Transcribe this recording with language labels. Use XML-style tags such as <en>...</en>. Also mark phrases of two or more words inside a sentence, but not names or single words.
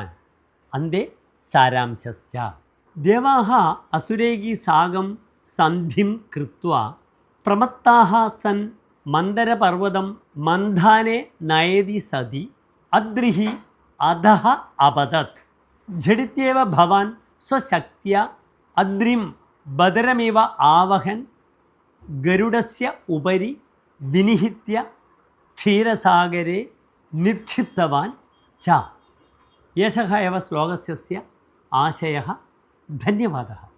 <sa>അന്തേ സാരാംശശ്ച. ദേവാः അസുരൈः സാകം സന്ധിം കൃത്വാ പ്രമത്താः സൻ മന്ദരപർവ്വതം മന്ധാനെ നയതി സതി അദ്രിഃ അധഃ അപതത്. झटित्येव भवान् स्वशक्त्या अद्रिं बदरमेव आवहन् गरुडस्य उपरि विनिहित्य क्षीरसागरे निक्षिप्तवान् च. एषः एव श्लोकस्य आशयः. धन्यवादः.</sa>